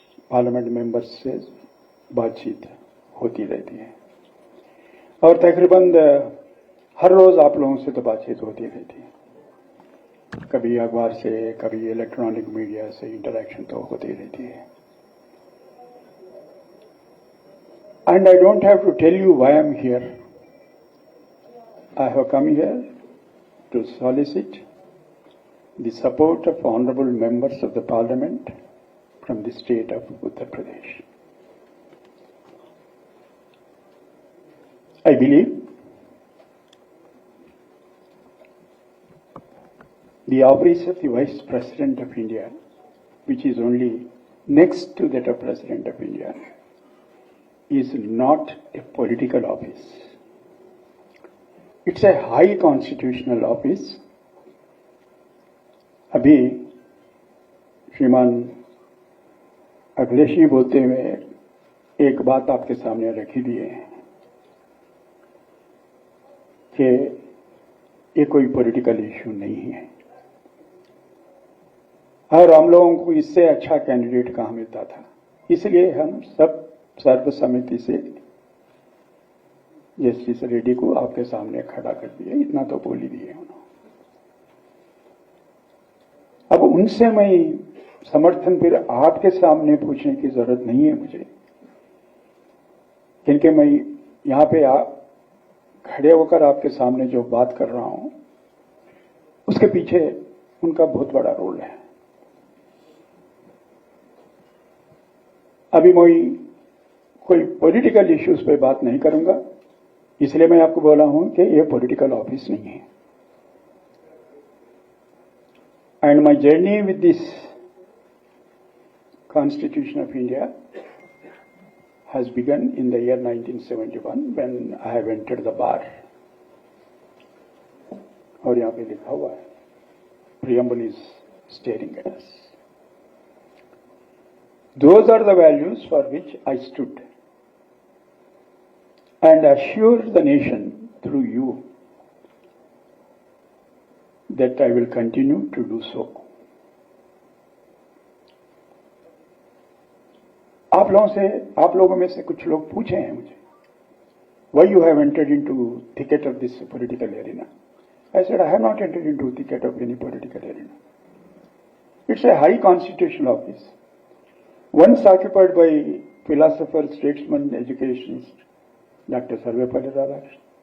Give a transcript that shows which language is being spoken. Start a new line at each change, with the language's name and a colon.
Hindi: Parliament members से बातचीत होती रहती है, और तकरीबन हर रोज आप लोगों से तो बातचीत होती रहती है। कभी अखबार से, कभी इलेक्ट्रॉनिक मीडिया से इंटरेक्शन तो होती रहती है।
English: And I don't have to tell you why I am here. I have come here to solicit the support of honorable members of the parliament from the state of Uttar Pradesh. I believe the office of the Vice President of India, which is only next to that of President of India, is not a political office. It's a high constitutional office.
Hindi: अभी श्रीमान अखिलेश जी बोलते हुए एक बात आपके सामने रखी दिए हैं कि ये कोई पॉलिटिकल इश्यू नहीं है, और हम लोगों को इससे अच्छा कैंडिडेट कहाँ मिलता था, इसलिए हम सब सर्वसम्मति से जस्टिस रेड्डी को आपके सामने खड़ा कर दिए। इतना तो बोल ही दिए उन्होंने। अब उनसे मैं समर्थन फिर आपके सामने पूछने की जरूरत नहीं है मुझे, क्योंकि मैं यहां पे खड़े होकर आपके सामने जो बात कर रहा हूं उसके पीछे उनका बहुत बड़ा रोल है। अभी मैं कोई पॉलिटिकल इश्यूज पे बात नहीं करूंगा, इसलिए मैं आपको बोला हूं कि ये पॉलिटिकल ऑफिस नहीं है।
English: And my journey with this Constitution of India has begun in the year 1971 when I have entered the bar.
Hindi: और यहाँ पे लिखा हुआ है,
English: preamble is staring at us. Those are the values for which I stood and assure the nation through you that I will continue to do so.
Hindi: आप लोगों में से कुछ लोग पूछे हैं मुझे,
English: why you have entered into thicket of this political arena. I said, I have not entered into thicket of any political arena. It's a high constitutional office. Once occupied by philosopher, statesman, educationist, Dr. Sarvepalli Radhakrishnan.